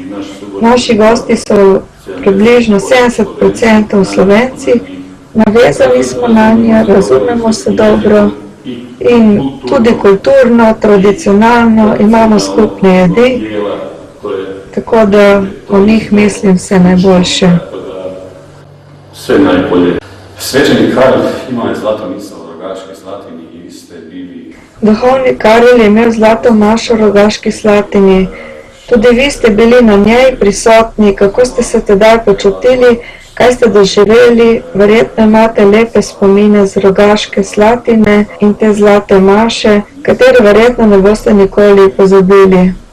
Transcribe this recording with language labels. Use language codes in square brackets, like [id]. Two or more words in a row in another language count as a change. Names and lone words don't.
[sl] Naši gosti so približno 70% Slovenci, navezali smo na nje, razumemo se dobro in tudi kulturno, tradicionalno imamo skupne jedi, tako da o njih mislim vse najboljše. [hr] Sve najbolje. Svećenik Karel imao je zlato miso u Rogaškoj Slatini i vi ste bili... [sl] Duhovnik Karel je imel zlato mašo v Rogaški Slatini. Tudi vi ste bili na njej prisotni, kako ste se tedaj počutili, kaj ste doživeli, verjetno imate lepe spomine z Rogaške Slatine in te zlate maše, katere verjetno ne boste nikoli pozabili.